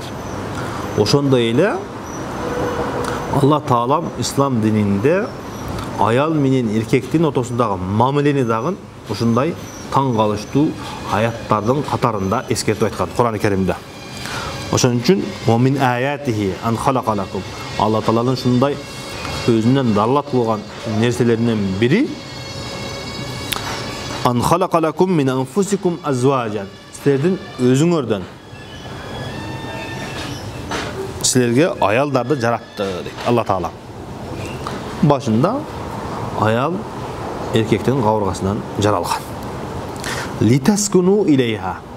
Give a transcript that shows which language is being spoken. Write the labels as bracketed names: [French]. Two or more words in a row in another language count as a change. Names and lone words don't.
[Kyrgyz] Ошондой эле Алла Таала ислам дининде аял менен эркектин ортосундагы мамилени дагы ушундай таң калыштуу аяттардын катарында эскертип айткан Кур'ан-ы Керимде. Ошон үчүн [Arabic] من آياته أن خلق لكم, [Kyrgyz] Алла Тааланын ушундай өзүнөн даллат кылган нерселеринен бири [Arabic] أن خلق لكم من أنفسكم أزواجا, [Kyrgyz] силердин өзүңөрдөн силерге аялдарды жаратты дейт Алла Таала. Башында аял эркектин кабыргасынан жаралган. [Arabic] لتسكنوا إليها.